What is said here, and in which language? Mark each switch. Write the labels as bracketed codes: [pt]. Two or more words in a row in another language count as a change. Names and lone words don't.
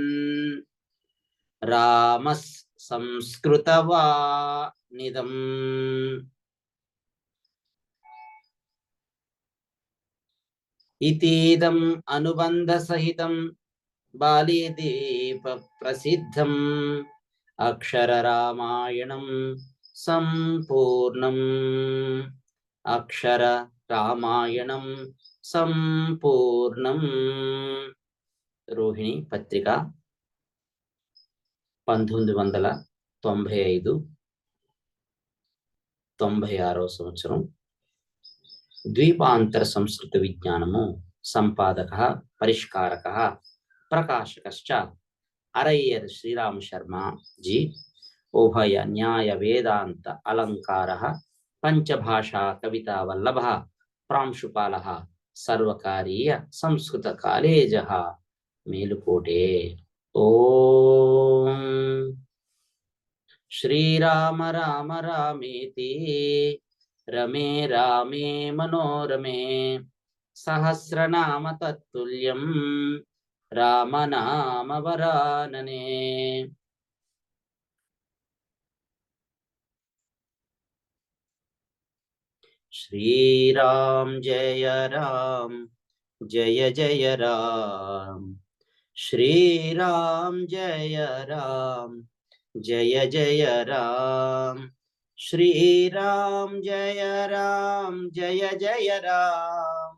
[sa] रामः संस्कृतवानिदम् इतीदम् अनुबन्धसहितं बालीदीपप्रसिद्धम् अक्षररामायणं सम्पूर्णम् अक्षररामायणं సంపూర్ణం. [te] రోహిణి పత్రిక 1995-96 సంవత్సరం. ద్వీపాంతర సంస్కృత విజ్ఞానము [sa] सम्पादक परिष्कारक प्रकाशकश्च [te] అరయ్యర్ శ్రీరామ శర్మ జీ. [sa] उभय न्याय वेदान्त अलङ्कार पञ्चभाषा कविता वल्लभ प्रांशुपाल सर्वकारीय संस्कृत कालेज मेलुकोटे. ओम श्रीराम राम रामेति रमे रामे मनोरमे सहस्रनाम तत्तुल्यं राम नाम वरानने. श्रीराम जय राम जय जय राम. श्रीराम जय राम जय जय राम. श्रीराम जय राम जय जय राम.